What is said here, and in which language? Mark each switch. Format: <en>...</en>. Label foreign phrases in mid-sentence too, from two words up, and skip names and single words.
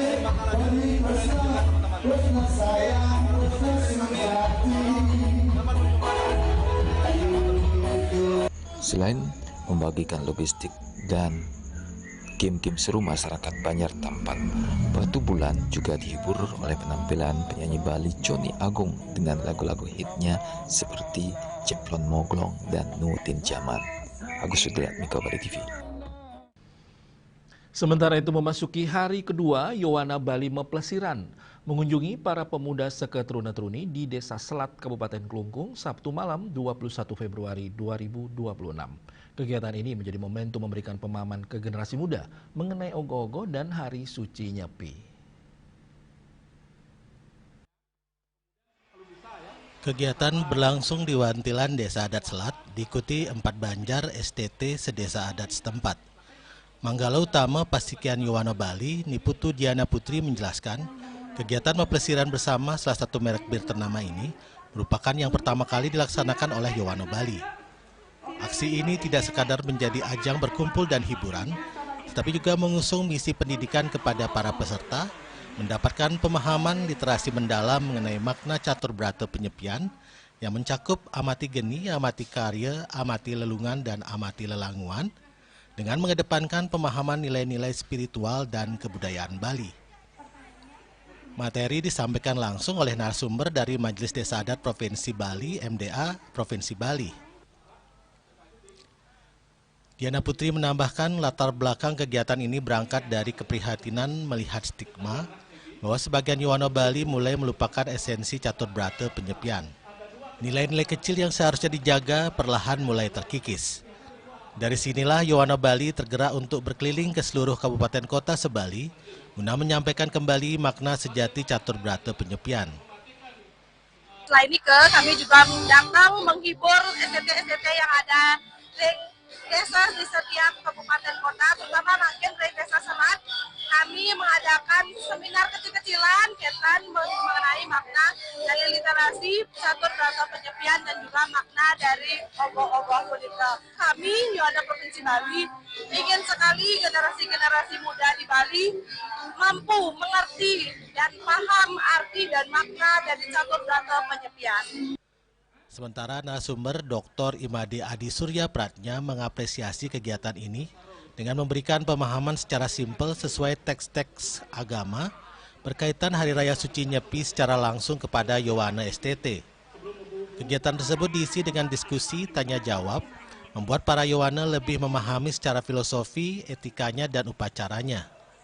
<id>Selain membagikan logistik dan game-game seru masyarakat Banjar Tampan, Batu Bulan juga dihibur oleh penampilan penyanyi Bali Joni Agung dengan lagu-lagu hitnya seperti Ceplon Moglong dan Nutin Jaman. Agus Sudiatmi, Bali TV. Sementara itu memasuki hari kedua, Yowana Bali Meplesiran mengunjungi para pemuda seketeruna-teruni di Desa Selat, Kabupaten Klungkung, Sabtu malam 21 Februari 2026. Kegiatan ini menjadi momentum memberikan pemahaman ke generasi muda mengenai ogoh-ogoh dan hari suci Nyepi. Kegiatan berlangsung di Wantilan Desa Adat Selat, diikuti 4 Banjar STT sedesa adat setempat. Manggala Utama Pasikian Yowana Bali, Niputu Diana Putri menjelaskan, kegiatan meplesiran bersama salah satu merek bir ternama ini merupakan yang pertama kali dilaksanakan oleh Yowana Bali. Aksi ini tidak sekadar menjadi ajang berkumpul dan hiburan, tetapi juga mengusung misi pendidikan kepada para peserta, mendapatkan pemahaman literasi mendalam mengenai makna catur brata penyepian yang mencakup amati geni, amati karya, amati lelungan, dan amati lelanguan, dengan mengedepankan pemahaman nilai-nilai spiritual dan kebudayaan Bali. Materi disampaikan langsung oleh narasumber dari Majelis Desa Adat Provinsi Bali, MDA Provinsi Bali. Diana Putri menambahkan latar belakang kegiatan ini berangkat dari keprihatinan melihat stigma bahwa sebagian Yowana Bali mulai melupakan esensi catur brata penyepian. Nilai-nilai kecil yang seharusnya dijaga perlahan mulai terkikis. Dari sinilah Yowana Bali tergerak untuk berkeliling ke seluruh kabupaten kota se-Bali guna menyampaikan kembali makna sejati catur brata penyepian. Selain itu, kami juga datang menghibur STT-STT yang ada di desa di setiap kabupaten kota, terutama mungkin dari Desa Selat. Kami mengadakan seminar kecil-kecilan mengenai makna dari literasi catur brata penyepian dan juga makna dari ogoh-ogoh punika. Kami Yowana Provinsi Bali ingin sekali generasi-generasi muda di Bali mampu mengerti dan paham arti dan makna dari catur brata penyepian. Sementara narasumber Dr. Imade Adi Surya Pratnya mengapresiasi kegiatan ini dengan memberikan pemahaman secara simpel sesuai teks-teks agama berkaitan Hari Raya Suci Nyepi secara langsung kepada Yowana STT. Kegiatan tersebut diisi dengan diskusi, tanya jawab, membuat para Yowana lebih memahami secara filosofi, etikanya, dan upacaranya.</id>